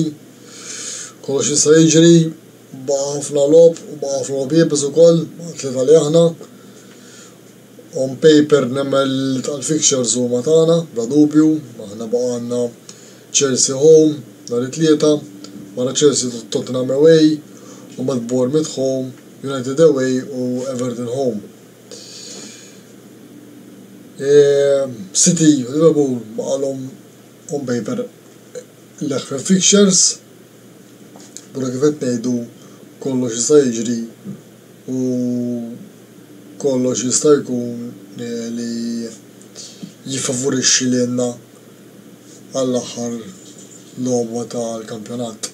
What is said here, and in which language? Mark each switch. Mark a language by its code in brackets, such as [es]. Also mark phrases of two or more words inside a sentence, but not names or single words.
[mt] Kollox jista' jiġri, baqa' ħafna logħob u baqa' ħafna logħbiet ukoll, tlieta li aħna. [en] On paper [mt] nemmel tal-fixtures huma tagħna, bla dubju, aħna baqa' għandna Chelsea home nhar it-tlieta, wara Chelsea Tottenham away, u mbagħad Bournemouth home, United away u Everton home. City u Liverpool baqalhom [en] on paper [mt] l-aħħar fixtures, però kif qed ngħidu kollox jista' jiġri u kollox jista' jkun li jifavorixxi lilna għall-aħħar logħba tal-kampjonat.